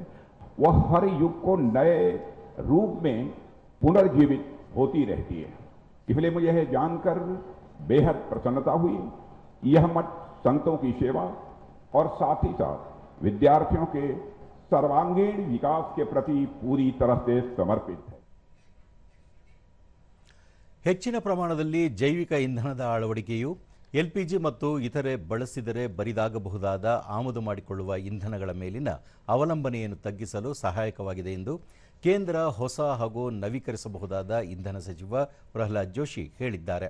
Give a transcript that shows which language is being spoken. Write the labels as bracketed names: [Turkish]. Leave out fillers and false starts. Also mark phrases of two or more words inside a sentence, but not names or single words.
[Hindi] वह हर युग को नए रूप में पुनर्जीवित होती रहती है. इसलिए मुझे यह जानकर बेहद प्रसन्नता हुई. यह मठ संतों की सेवा और साथ ही साथ विद्यार्थियों के सर्वांगीण विकास के प्रति पूरी तरह से समर्पित है. [Kannada] ಹೆಚ್ಚಿನ ಪ್ರಮಾಣದಲ್ಲಿ ಜೈವಿಕ ಇಂಧನದ ಅಳವಡಿಕೆಯು ಎಲ್ಪಿಜಿ ಮತ್ತು ಇತರೆ ಬಳಸಿದರೆ ಬರಿದಾಗಬಹುದಾದ ಆಮದು ಮಾಡಿಕೊಳ್ಳುವ ಇಂಧನಗಳ ಮೇಲಿನ ಅವಲಂಬನೆಯನ್ನು ತಗ್ಗಿಸಲು ಸಹಾಯಕವಾಗಿದೆ ಎಂದು ಕೇಂದ್ರ ಹೊಸ ಹಾಗೂ ನವೀಕರಿಸಬಹುದಾದ ಇಂಧನ ಸಚಿವ ಪ್ರಹ್ಲಾದ್ ಜೋಶಿ ಹೇಳಿದ್ದಾರೆ.